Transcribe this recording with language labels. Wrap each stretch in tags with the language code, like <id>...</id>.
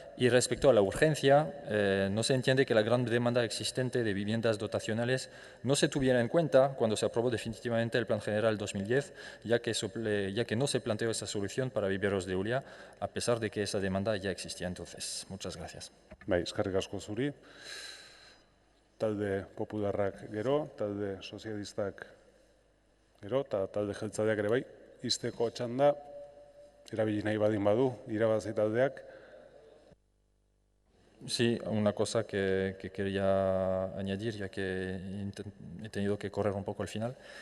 <es>Y respecto a la urgencia, no se entiende que la gran demanda existente de viviendas dotacionales no se tuviera en cuenta cuando se aprobó definitivamente el Plan General 2010, ya que no se planteó esa solución para viveros de Ulia, a pesar de que esa demanda ya existía entonces. Muchas gracias.</es> <eu>Eskerrik asko zuri. Talde popularrak gero, talde sozialistak gero, eta talde jeltzaleak ere bai, izteko txanda, erabili nahi badin badu, irabazi taldeak.</eu> <es>Sí, una cosa que quería añadir, ya que he tenido que correr un poco al final.</es>